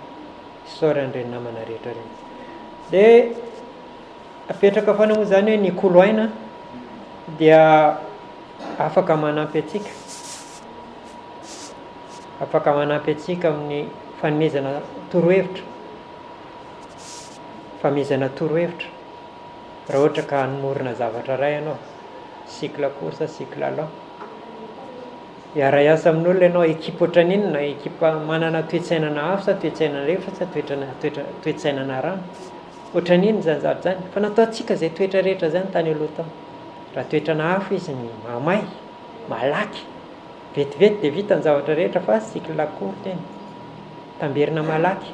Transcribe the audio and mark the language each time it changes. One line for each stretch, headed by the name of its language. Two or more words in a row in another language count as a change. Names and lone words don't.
Malagasy: Isaoran'ireny namana rehetra ireny. Dia apetraka foana moa zany hoe ny koloaina dia afaka manampy atsika. Afaka manampy atsika amin'ny fanomezana torohevitra. Famezana torohevitra. Raha ohatra ka hanomorona zavatra iray ianao,
French: cycle court, cycle long.
Malagasy: Hiara-iasa amin'olona ianao ekipa ohatran'inona, ekipa manana toe-tsainana hafa sa toe-tsainana rehetra sa toe-tsainana rano. Ohatran'inona zany zavatra zany, fa nataontsika izay toetra rehetra zany tany aloha tao. raha toetrana hafa izy mamay malaky vetivety dia vita ny zavatra rehetra fa
French: cycle court
Malagasy: eny tamberina malaky.